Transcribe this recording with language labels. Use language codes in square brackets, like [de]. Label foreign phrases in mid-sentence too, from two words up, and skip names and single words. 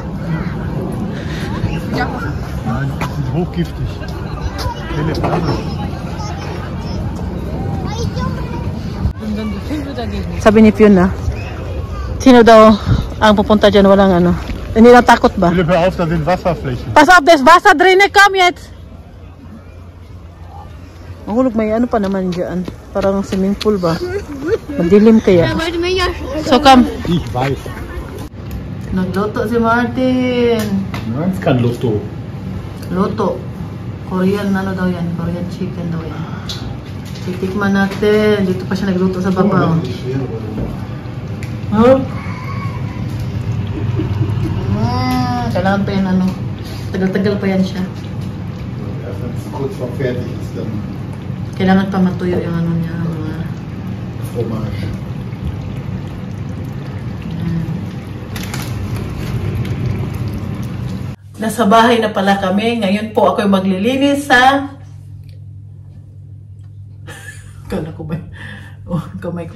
[de] Hochgiftig. [tl] Sabi ni Fiona, sino daw ang pupunta dyan, walang ano. Hindi na takot ba? [de] Philipp, hör auf, da sind Wasserflächen. Pass auf, das Wasser drin, komm jetzt! [tl] Mahulog, may ano pa naman dyan. Parang swimming pool ba? Madilim kaya. [en] So come. [de] Ich weiß. [tl] Nagluto si Martin. [de] Nein, es kann Lotto. [tl] Luto. Korean ano daw yan? [en] Korean chicken [tl] daw yan. Titikman natin. Dito pa siya nagluto sa baba. Huh? Kailangan pa yan ano. Tagal-tagal pa yan siya. [de] Kurz vor fertig ist dann [tl] Kailangan pa matuyo yung ano niya. [fr] Fromage. [tl] Nasa bahay na pala kami. Ngayon po ako'y maglilinis sa... Kala ko ba? Oh, kamay ko.